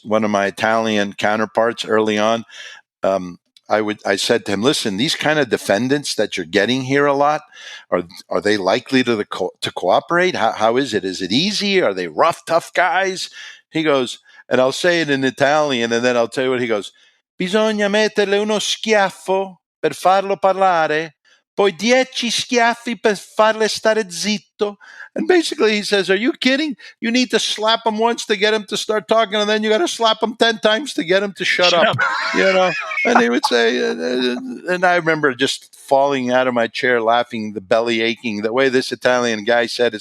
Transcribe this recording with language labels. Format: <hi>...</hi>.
<en>One of my Italian counterparts early on, I said to him, listen, these kind of defendants that you're getting here a lot, are they likely to cooperate? How is it? Is it easy? Are they rough, tough guys? He goes, and I'll say it in Italian, and then I'll tell you what he goes.</en> <it>Bisogna metterle uno schiaffo per farlo parlare, poi 10 schiaffi per farle stare zitto.</it> <en>And basically he says, are you kidding? You need to slap him once to get him to start talking, and then you got to slap him 10 times to get him to shut up. And he would say, and I remember just falling out of my chair laughing, the belly aching, the way this Italian guy said it.</en>